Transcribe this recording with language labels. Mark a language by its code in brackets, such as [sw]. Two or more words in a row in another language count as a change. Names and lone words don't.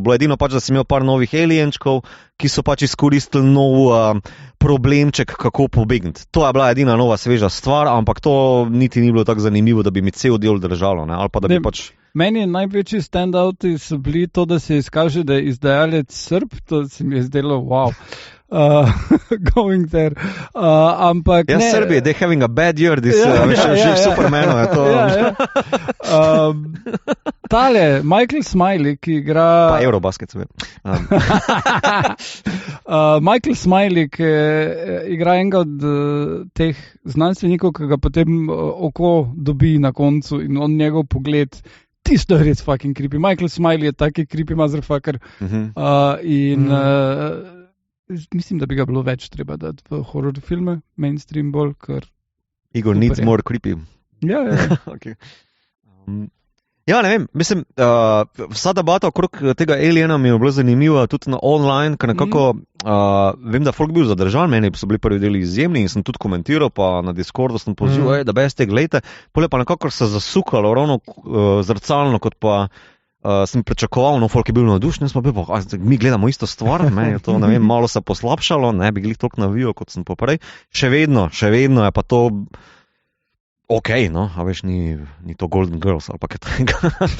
[sl] Bilo edino pač, da si imel par novih alienčkov, ki so pač izkoristili nov problemček, kako pobegniti. To je bila edina nova sveža stvar, ampak to niti ni bilo tako zanimivo, da bi mi cel del držalo. Ali pa da bi pač... Meni največji stand-outi so bili to, da se izkaže, da je izdajalec Srb, to se mi je zdelo, wow. [en] Going there. [sl] Ampak ne. Srbi, [en] they having a bad year, [sl] že Supermanu je to. Tale, Michael Smiley, ki igra... Pa Eurobasket, se vem. Michael Smiley, ki igra enega od teh znanstvenikov, ki ga potem oko dobi na koncu in on njegov pogled, tisto je res [en] fucking creepy. [sl] Michael Smiley je taki [en] creepy motherfucker. [sl] Mislim, da bi ga bilo več treba dati v horror filme, mainstream bolj, ker... [en] Igor needs more creepy. [sl] Ja. Okay. Ja, ne vem, mislim, vsa debata okrog tega Aliena mi je bila zanimiva tudi na online, ker nekako vem, da folk bil zadržan, meni so bili prvi deli izjemni in sem tudi komentiral, pa na Discordu sem pozival, da beste gledajte, pole pa nekako se zasukalo ravno zrcalno, kot pa sem pričakoval, no, folk je bil navdušen, smo bili pa, mi gledamo isto stvar, meni je to, ne vem, malo se poslabšalo, ne bi glih toliko navijal, kot sem poprej, še vedno je pa to ok, no, a veš, ni to Golden Girls ali pa kaj tega.